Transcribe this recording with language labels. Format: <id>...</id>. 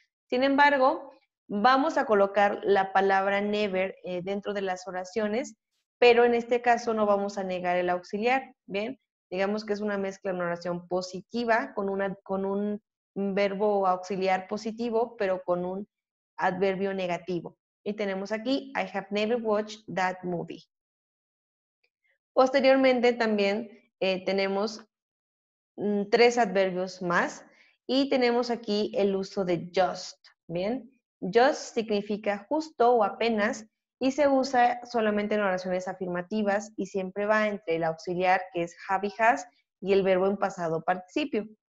<es>Sin embargo, vamos a colocar la palabra never dentro de las oraciones, pero en este caso no vamos a negar el auxiliar, ¿bien? Digamos que es una mezcla de una oración positiva con un verbo auxiliar positivo, pero con un adverbio negativo. Y tenemos aquí,</es> <en>I have never watched that movie.</en> <es>Posteriormente también tenemos 3 adverbios más y tenemos aquí el uso de just, ¿bien? Just significa justo o apenas y se usa solamente en oraciones afirmativas y siempre va entre el auxiliar que es have y has y el verbo en pasado participio.</es>